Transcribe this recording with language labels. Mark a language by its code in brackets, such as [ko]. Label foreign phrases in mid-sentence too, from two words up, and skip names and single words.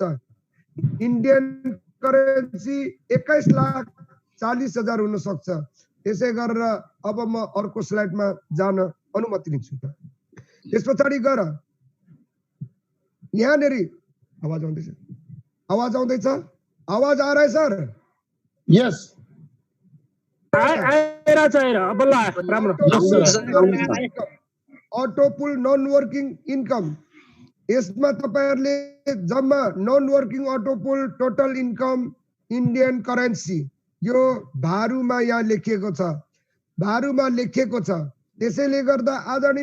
[en] Indian currency [ne] 21,40,000 हुन सक्छ। त्यसै गरेर अब म अर्को स्लाइडमा जान अनुमति लिन्छु। त्यसपछि गएर यहाँनेरि आवाज आउँदैछ? आवाज आउँदैछ? [hi] आवाज आ रहा है सर? [ne] यस आइरहेछ अब ल राम्रो [en] auto pool non working income [ne] यसमा तपाईहरुले जम्मा [en] non working auto pool total income Indian currency [ne] यो भारुमा यहाँ लेखिएको छ त्यसैले गर्दा आदरणीय